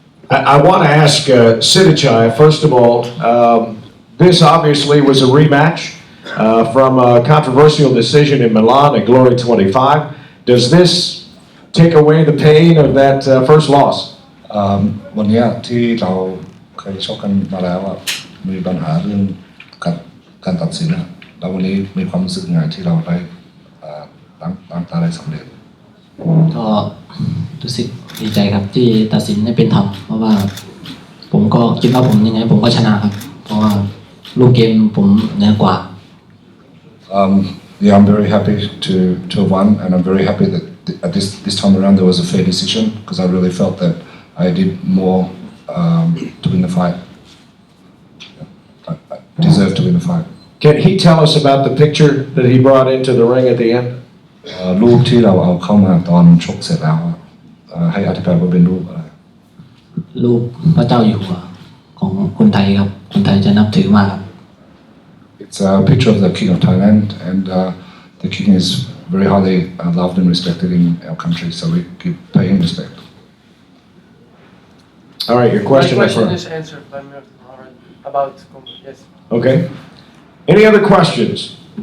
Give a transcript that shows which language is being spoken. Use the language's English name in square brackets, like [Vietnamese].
[English] I want to ask Sittichai, first of all, this obviously was a rematch from a controversial decision in Milan at Glory 25. Does this take away the pain of that first loss? [Thai] วันนี้ที่เราเคยชกกันมาแล้วมีปัญหาเรื่องการตัดสินแล้ววันนี้มีความรู้สึกไงที่เราได้ตั้งตาได้สำเร็จ ก็รู้สึกดีใจครับที่ตัดสินให้เป็นธรรมเพราะว่าผมก็คิดว่าผมยังไงผมก็ชนะครับเพราะว่าลูกเกมผมเหนือกว่า [English] Yeah, I'm very happy to have won, and I'm very happy that at this time around there was a fair decision because I really felt that I did more to win the fight. I deserved to win the fight. Can he tell us about the picture that he brought into the ring at the end? [Thai] รูปที่เราเอาเข้ามาตอนชกเสร็จแล้วให้อธิบายว่าเป็นรูปอะไร รูปพระเจ้าอยู่หัวของคนไทยครับคนไทยจะนับถือมากครับ [English] It's a picture of the King of Thailand, and the King is very highly loved and respected in our country, so we pay him respect. All right, your My question. question is answered by Murthel already about yes. Okay. Any other questions?